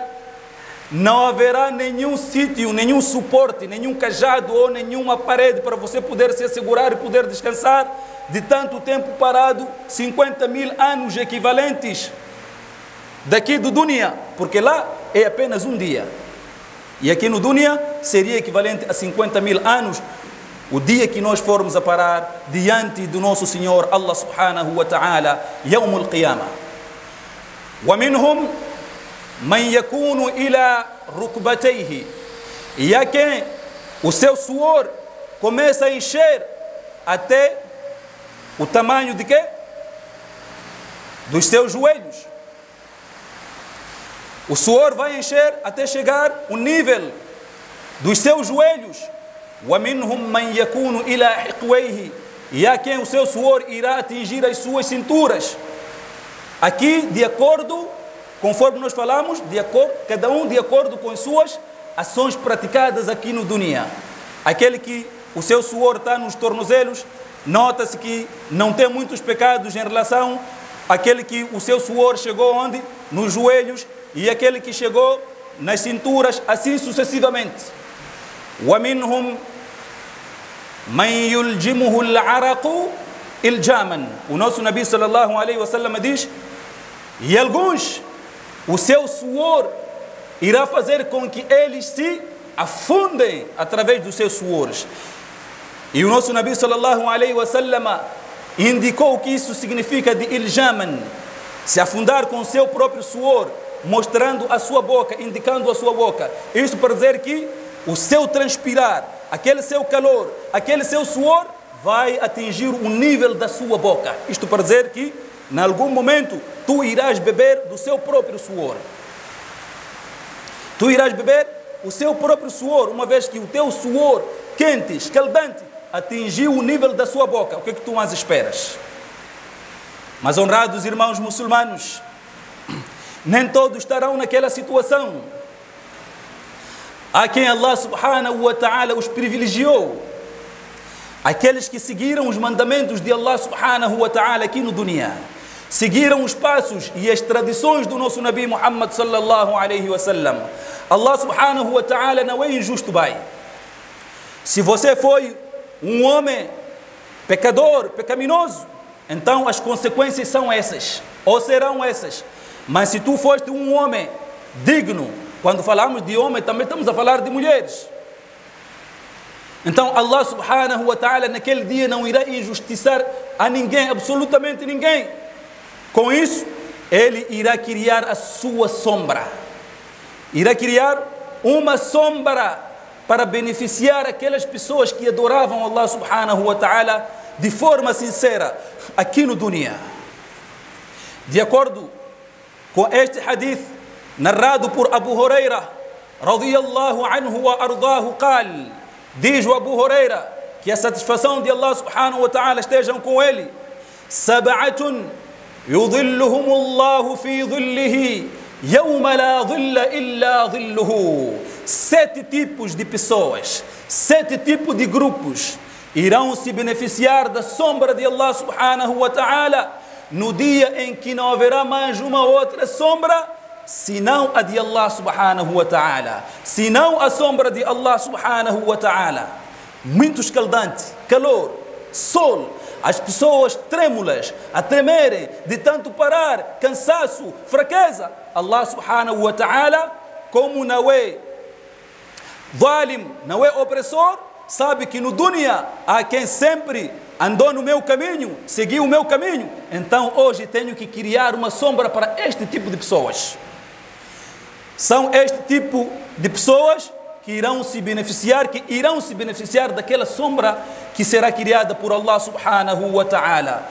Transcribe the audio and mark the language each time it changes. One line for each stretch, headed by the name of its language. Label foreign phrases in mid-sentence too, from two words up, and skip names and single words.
Portuguese: Não haverá nenhum sítio, nenhum suporte, nenhum cajado ou nenhuma parede para você poder se assegurar e poder descansar de tanto tempo parado, 50.000 anos equivalentes daqui do dunya, porque lá é apenas um dia. E aqui no dunya seria equivalente a 50.000 anos, o dia que nós formos a parar diante do nosso Senhor
Arabic: الله سبحانه وتعالى, يوم القيامة. ومنهم من يكون إلى ركبتيه.
Portuguese: E há quem o seu suor começa a encher até o tamanho de quê? Dos seus joelhos. O suor vai encher até chegar o nível dos seus joelhos.
Arabic: وَمِنْهُمْ مَنْ يَكُونُ إِلَى حِقْوَيْهِ.
Portuguese: E há quem o seu suor irá atingir as suas cinturas. Aqui, de acordo, conforme nós falamos, cada um de acordo com as suas ações praticadas aqui no dunya. Aquele que o seu suor está nos tornozelos, nota-se que não tem muitos pecados em relação àquele que o seu suor chegou onde? Nos joelhos, e aquele que chegou nas cinturas, assim sucessivamente.
Arabic: وَمِنْهُمْ مَنْ يُلْجِمُهُ الْعَرَقُ إِلْجَامًا.
Portuguese: O nosso Nabi
Arabic: صلى الله عليه وسلم
Portuguese: diz, e alguns, o seu suor irá fazer com que eles se afundem através dos seus suores. E o nosso Nabi
Arabic: صلى الله عليه وسلم
Portuguese: indicou que isso significa de iljaman, se afundar com o seu próprio suor, mostrando a sua boca, indicando a sua boca. Isso para dizer que o seu transpirar, aquele seu calor, aquele seu suor vai atingir o nível da sua boca. Isto para dizer que, em algum momento, tu irás beber do seu próprio suor. Tu irás beber o seu próprio suor, uma vez que o teu suor quente, escaldante, atingiu o nível da sua boca. O que é que tu mais esperas? Mas, honrados irmãos muçulmanos, nem todos estarão naquela situação. Há quem
Arabic: الله سبحانه وتعالى
Portuguese: os privilegiou. Aqueles que seguiram os mandamentos de
Arabic: الله سبحانه وتعالى
Portuguese: aqui no dunya. Seguiram os passos e as tradições do nosso Nabi Muhammad
Arabic: صلى الله عليه وسلم. الله سبحانه وتعالى
Portuguese: não é injusto, pai. Se você foi um homem pecador, pecaminoso, então as consequências são essas, ou serão essas. Mas se tu foste um homem digno, quando falamos de homem, também estamos a falar de mulheres. Então
Arabic: الله سبحانه وتعالى
Portuguese: naquele dia não irá injustiçar a ninguém, absolutamente ninguém. Com isso, Ele irá criar a sua sombra. Irá criar uma sombra para beneficiar aquelas pessoas que adoravam
Arabic: الله سبحانه وتعالى
Portuguese: de forma sincera aqui no dunya. De acordo com este hadith narrado por Abu Huraira
Arabic: رضي الله عنه وأرضاه قال,
Portuguese: diz o Abu Huraira, que a satisfação de
Arabic: الله سبحانه وتعالى
Portuguese: estejam com ele:
Arabic: سبعة يظلهم الله في ظله يوم لا ظل إلا ظله.
Portuguese: 7 tipos de pessoas, 7 tipos de grupos irão se beneficiar da sombra de
Arabic: الله سبحانه وتعالى
Portuguese: no dia em que não haverá mais uma outra sombra senão a de
Arabic: الله سبحانه وتعالى,
Portuguese: senão a sombra de
Arabic: الله سبحانه وتعالى.
Portuguese: Muito escaldante, calor, sol, as pessoas trêmulas, a tremerem de tanto parar, cansaço, fraqueza.
Arabic: الله سبحانه وتعالى,
Portuguese: como não é zalim, não é opressor, sabe que no dunya há quem sempre andou no meu caminho, seguiu o meu caminho. Então hoje tenho que criar uma sombra para este tipo de pessoas. São este tipo de pessoas que irão se beneficiar daquela sombra que será criada por
Arabic: الله سبحانه وتعالى.